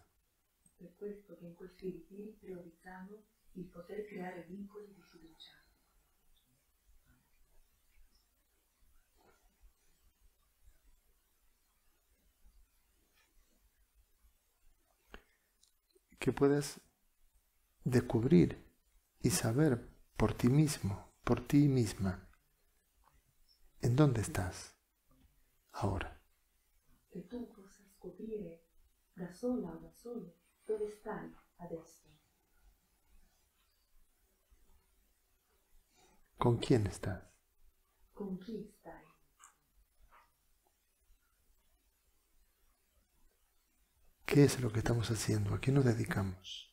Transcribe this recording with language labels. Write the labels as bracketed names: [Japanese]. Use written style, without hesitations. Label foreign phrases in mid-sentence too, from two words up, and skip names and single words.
[Italian] Per questo che in questi ritiri priorizziamo il poter creare vincoli di fiducia. [Spanish] Que puedas descubrir y saber por ti mismo, por ti misma, en dónde estás ahora. [Italian] Che tu possa scoprire da sola o da solo dove stai adesso, [Spanish] ¿Con quién estás? [Italian] con chi stai, [Spanish] ¿Qué es lo que estamos haciendo? ¿A qué nos dedicamos?